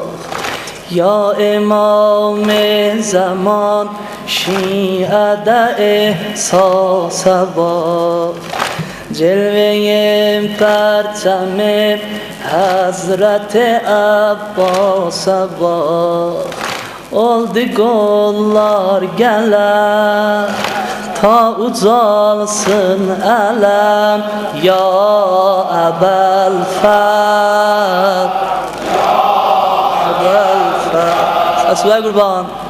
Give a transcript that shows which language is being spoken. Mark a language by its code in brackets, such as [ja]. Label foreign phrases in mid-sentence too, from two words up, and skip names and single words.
[fa] یا امام زمان شیعه ده احساس باد، جلوه پرچم حضرت عباس باد. [az] Oldu qollar gələr, ta ucalsın ələm, ya Əbəlfəth, ya Əbəlfəth. Əsvə qurban.